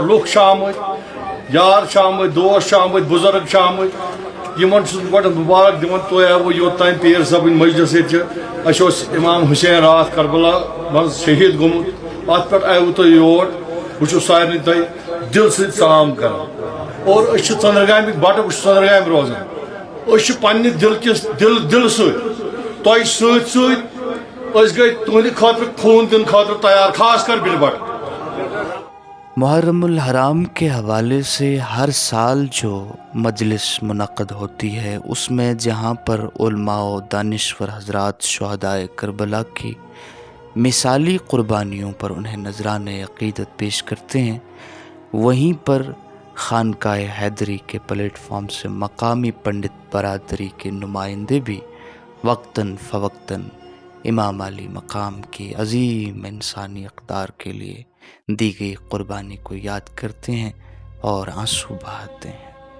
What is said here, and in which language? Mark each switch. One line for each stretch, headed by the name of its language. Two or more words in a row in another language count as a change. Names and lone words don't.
Kashmiri: لُکھ چھِ آمٕتۍ، یار چھِ آمٕتۍ، دوس چھِ آمٕتۍ، بُزرگ چھِ آمٕتۍ، یِمن چھُس بہٕ گۄڈٕ مُبارک دِوان تُہۍ آوٕ یوٚتام پیٖر صٲبٕنۍ مجلس ییٚتہِ چھِ اَسہِ اوس امام حُسین راتھ کربلا منٛز شہیٖد گوٚمُت، اَتھ پٮ۪ٹھ آیوٕ تُہۍ یور، بہٕ چھُس سارنٕے تۄہہِ دِلہٕ سۭتۍ سلام کران۔ اور أسۍ چھِ ژٔنٛدٕرگامٕکۍ بٹہٕ، بہٕ چھُس ژٔنٛدٕرگامہِ روزان، أسۍ چھِ پننہِ دِلہٕ سۭتۍ تۄہہِ سۭتۍ سۭتۍ أسۍ گٔے تُہنٛدِ خٲطرٕ خوٗن دِنہٕ خٲطرٕ تیار، خاص کر بِلہِ بٹ۔
Urdu: محرم الحرام کے حوالے سے ہر سال جو مجلس منعقد ہوتی ہے، اس میں جہاں پر علماء و دانشور حضرات شہدائے کربلا کی مثالی قربانیوں پر انہیں نذرانِ عقیدت پیش کرتے ہیں، وہیں پر خانقاہ حیدری کے پلیٹ فارم سے مقامی پنڈت برادری کے نمائندے بھی وقتاً فوقتاً امام علی مقام کی عظیم انسانی اقدار کے لیے دی گئی قربانی کو یاد کرتے ہیں اور آنسو بہاتے ہیں۔